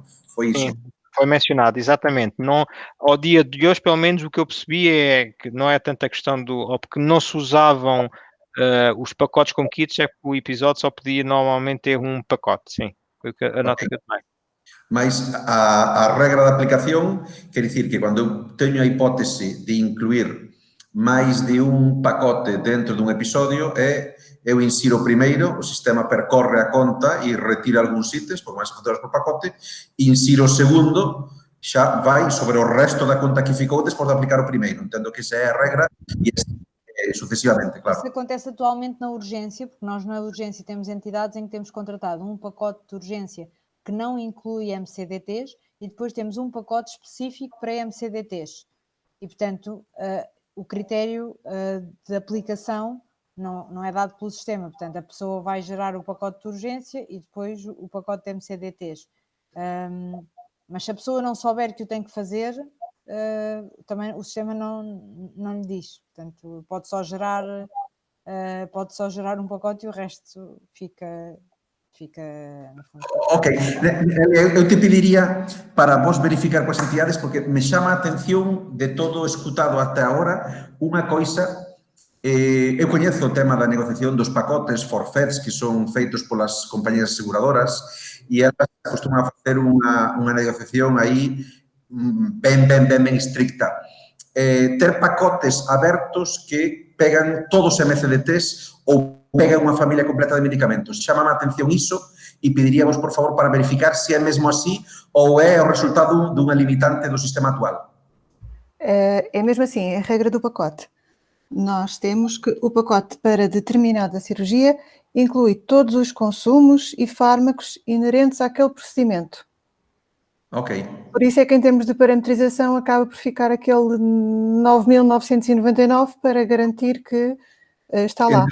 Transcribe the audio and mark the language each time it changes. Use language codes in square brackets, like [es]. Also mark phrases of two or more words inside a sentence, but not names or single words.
[pt] Foi isso? Sim, foi mencionado, exatamente. Não, ao dia de hoje, pelo menos, o que eu percebi é que não é tanta questão ou porque não se usavam os pacotes como kits, é que o episódio só podia normalmente ter um pacote, sim. Foi a nota que eu tomei. [gl] Mas a regra de aplicación quer dicir que cando eu teño a hipótese de incluir máis de un pacote dentro dun episodio eu insiro o primeiro, o sistema percorre a conta e retira algúns ítems, por máis facturas por pacote, insiro o segundo, xa vai sobre o resto da conta que ficou despois de aplicar o primeiro. Entendo que esa é a regra e sucessivamente, claro. [pt] Isso acontece atualmente na urgência, porque nós na urgência temos entidades em que temos contratado um pacote de urgência que não inclui MCDTs e depois temos um pacote específico para MCDTs. E, portanto, o critério de aplicação não é dado pelo sistema. Portanto, a pessoa vai gerar o pacote de urgência e depois o pacote de MCDTs. Mas se a pessoa não souber que o tem que fazer, também o sistema não lhe diz. Portanto, pode só gerar um pacote e o resto fica no fundo. [gl] Ok, eu te pediría para vos verificar coas entidades, porque me chama a atención de todo escutado até agora unha coisa. Eu coñezo o tema da negociación dos pacotes forfets que son feitos polas compañías aseguradoras e elas acostuman a facer unha negociación aí ben estricta. Ter pacotes abertos que pegan todos os MCDTs ou pegan unha familia completa de medicamentos. Chámame a atención iso e pediríamos, por favor, para verificar se é mesmo así ou é o resultado dunha limitante do sistema actual. [pt] É mesmo assim, é a regra do pacote. Nós temos que o pacote para determinada cirurgia inclui todos os consumos e fármacos inerentes àquele procedimento. Ok. Por isso é que em termos de parametrização acaba por ficar aquele 9.999 para garantir que está lá.